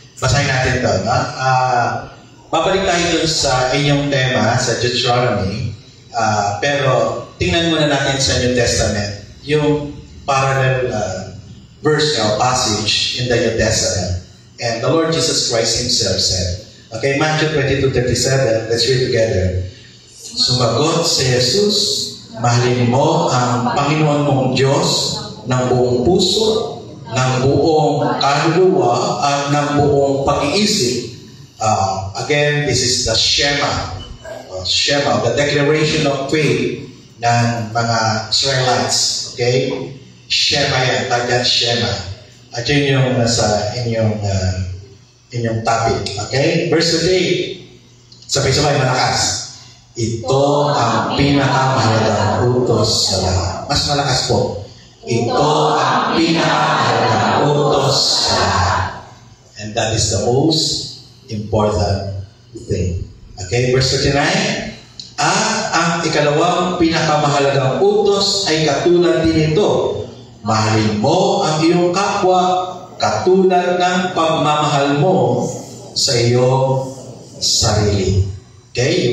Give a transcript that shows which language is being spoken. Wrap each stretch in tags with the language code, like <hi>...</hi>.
<tl>Basahin natin ito. No? Babalik tayo dun sa inyong tema, sa Deuteronomy. Pero, tingnan muna natin sa New Testament yung</tl> <en>parallel verse or passage in the New Testament. And the Lord Jesus Christ Himself said, okay, Matthew 22:37, let's read together.</en> <tl>Sumagot si Jesus, mahalin mo ang Panginoon mong Diyos ng buong puso, ng buong kaluluwa, at ng buong pag-iisip.</tl> <en>Again, this is the Shema, the declaration of faith ng mga Israelites. Okay?</en> <tl>Shema yan, tagyan Shema. At yun yung nasa inyong topic. Okay? Verse 8. Sabay-sabay malakas. Ito ang pinakamahalagang utos sa lahat. Mas malakas po. Ito ang pinakamahalagang utos sa lahat.</tl> <en>And that is the most important thing. Okay? Verse 39.</en> <tl>At ang ikalawang pinakamahalagang utos ay katulad din ito. Mahalin mo ang iyong kapwa katulad ng pagmamahal mo sa iyong sarili. Okay?</tl>